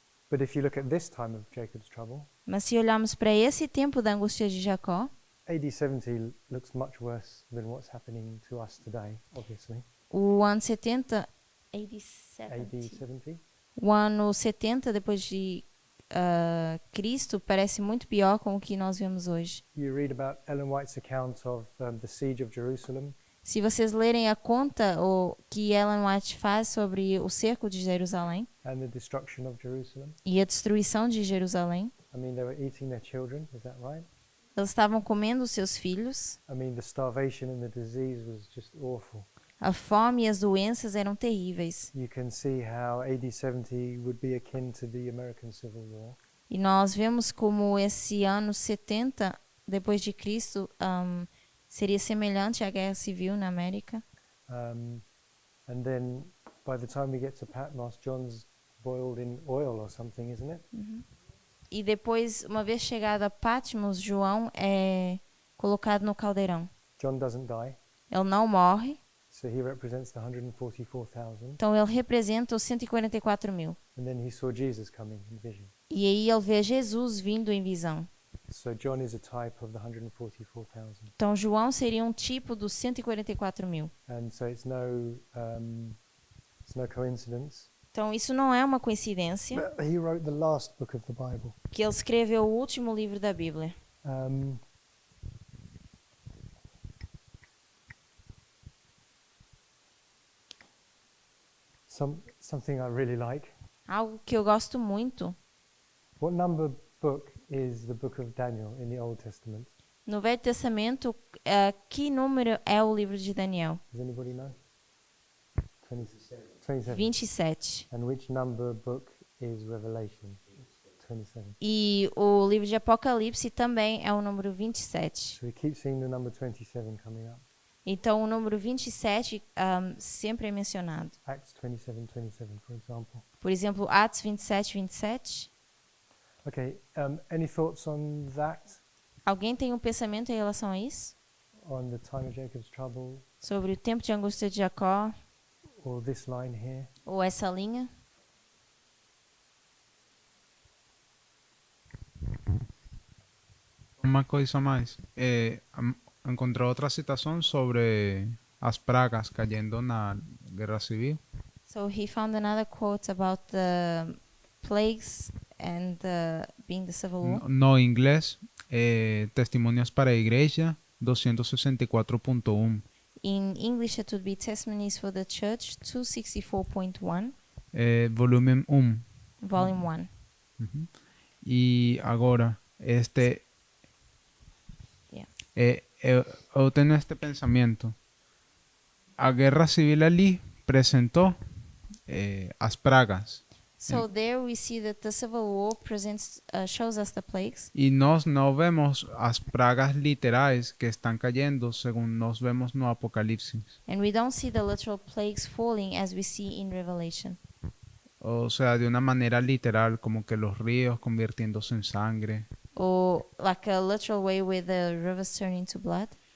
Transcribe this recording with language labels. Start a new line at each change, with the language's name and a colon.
English: But if you look at this time of Jacob's trouble,
Portuguese: Mas se olharmos para esse tempo da angústia de Jacó,
English: AD 70 looks much worse than what's happening to us today, obviously.
Portuguese: o ano 70,
English: AD 70?
Portuguese: o ano 70 depois de Cristo parece muito pior com o que nós vemos hoje.
English: You read about Ellen White's account of the siege of Jerusalem.
Portuguese: Se vocês lerem a conta que Ellen White faz sobre o cerco de Jerusalém
English: And the destruction of Jerusalem.
Portuguese: e a destruição de Jerusalém,
English: I mean, they were eating their children, is that right?
Portuguese: Eles estavam comendo os seus filhos.
English: I mean, the starvation and the disease was just awful.
Portuguese: A fome e as doenças eram terríveis.
English: You can see how AD 70 would be akin to the American Civil War.
Portuguese: E nós vemos como esse ano 70 depois de Cristo seria semelhante à Guerra Civil na América.
English: And then by the time we get to Patmos, John's boiled in oil or something, isn't it?
Portuguese: E depois, uma vez chegado a Patmos, João é colocado no caldeirão.
English: John doesn't die,
Portuguese: Ele não morre,
English: so he represents the 144,000.
Portuguese: então ele representa os 144 mil.
English: And then he saw Jesus coming in vision.
Portuguese: E aí ele vê Jesus vindo em visão.
English: So John is a type of the 144,000.
Portuguese: Então João seria um tipo dos 144 mil.
English: And so it's no coincidence.
Portuguese: Então isso não é uma coincidência
English: But he wrote the last book of the Bible.
Portuguese: que ele escreveu o último livro da Bíblia.
English: Something I really like.
Portuguese: Algo que eu gosto muito.
English: What number book is the book of Daniel in the Old Testament?
Portuguese: No Velho Testamento, que número é o livro de Daniel?
English: Does anybody know? 27. 27. And which number book is Revelation? 27.
Portuguese: E o livro de Apocalipse também é o número 27.
English: So we keep seeing the number 27 coming up.
Portuguese: Então o número 27 sempre é mencionado.
English: Acts 27:27, for example.
Portuguese: Por exemplo, Atos 27:27.
English: Okay, any thoughts on that?
Portuguese: Alguém tem um pensamento em relação a isso?
English: On the time of Jacob's trouble?
Portuguese: Sobre o tempo de angústia de Jacó?
English: Or this line here?
Portuguese: Ou essa linha? Uma coisa mais.
Spanish: Encontré
Portuguese: outra citação sobre as pragas
Spanish: cayendo
Portuguese: na Guerra Civil.
English: So he found another quote about the plagues and being the civil war.
Portuguese: No inglês, Testimonios para a Igreja 264.1.
English: In English it would be Testimonies for the Church 264.1, volume 1.
Portuguese: volume 1. E agora, eu tenho este pensamento. A Guerra Civil ali apresentou as pragas.
English: So there we see that the civil war shows us the plagues.
Portuguese: E nós não vemos as pragas literais que estão
Spanish: cayendo,
Portuguese: segundo nós vemos no Apocalipse.
English: And we don't see the literal plagues falling as we see in Revelation.
Spanish: O sea, de una manera literal, como que los ríos convirtiéndose en sangre.
English: Or like a literal way where the rivers turn into blood.